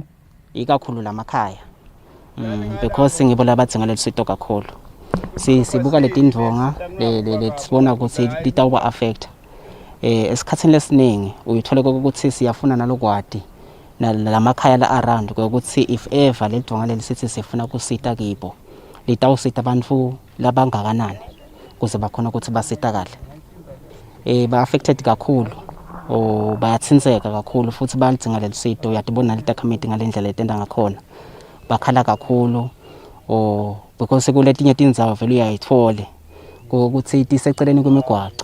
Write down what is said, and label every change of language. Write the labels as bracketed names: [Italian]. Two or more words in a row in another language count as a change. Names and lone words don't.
[Swati] Ikakhulu lamakhaya. Because ngibo labadzinga lelusito kakhulu. Sibuka letindvonga lesibona ukuthi litawuba affect. Esikhatsini lesiningi uyithola ukuthi siyafuna nalokwati nalamakhaya la around ukuthi [English] if ever [Swati] ledvonga lelisithi sifuna kusita kibo litawusita abantu labangakanani kuze bakhona ukuthi basitakale. Ba affected kakhulu o bayathinzeka kakhulu futhi balidzinga lelusito. Uyatibona litakhamiti ngalendlela letenda ngakhona bakhala kakhulu o because kuletinye tindzawo vele uyayithole ukuthi tiseceleni kwemigwaco.